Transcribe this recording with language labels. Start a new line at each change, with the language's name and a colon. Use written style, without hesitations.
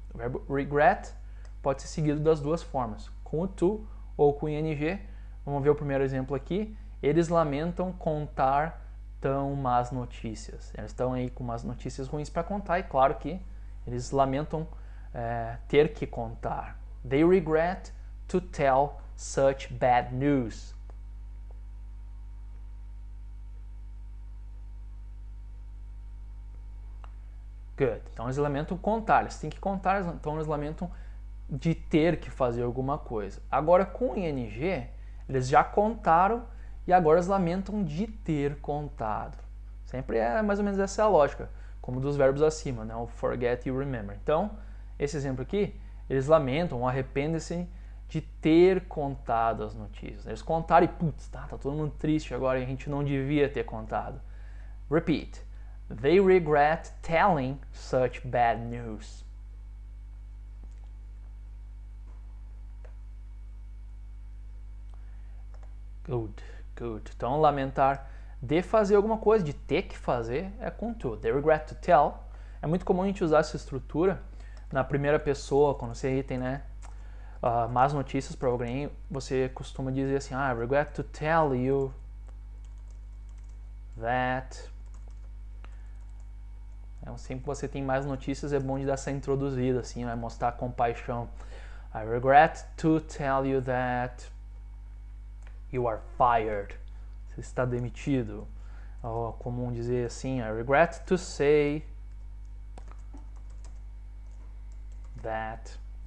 Portuguese: O verbo regret pode ser seguido das duas formas, com o to ou com o ing. Vamos ver o primeiro exemplo aqui. Eles lamentam contar tão más notícias. Eles estão aí com umas notícias ruins para contar e claro que eles lamentam ter que contar.
English: They regret to tell such bad news. Good.
Portuguese: Então eles lamentam contar, eles têm que contar, então eles lamentam de ter que fazer alguma coisa. Agora com o ing, eles já contaram e agora eles lamentam de ter contado. Sempre é mais ou menos essa a lógica, como dos verbos acima, né? O forget e o remember. Então, esse exemplo aqui, eles lamentam, arrependem-se de ter contado as notícias. Eles contaram e, putz, tá todo mundo triste agora e a gente não devia ter contado.
English: Repeat. They regret telling such bad news. Good, Good.
Portuguese: Então, lamentar de fazer alguma coisa, de ter que fazer, é com to.
English: They regret to tell.
Portuguese: É muito comum a gente usar essa estrutura na primeira pessoa, quando você tem, né, más notícias para alguém, você costuma dizer assim,
English: I regret to tell you that.
Portuguese: Sempre que você tem mais notícias, é bom de dar essa introduzida, assim, né, mostrar compaixão.
English: I regret to tell you that you are fired.
Portuguese: Você está demitido. Ou comum dizer assim,
English: I regret to say that.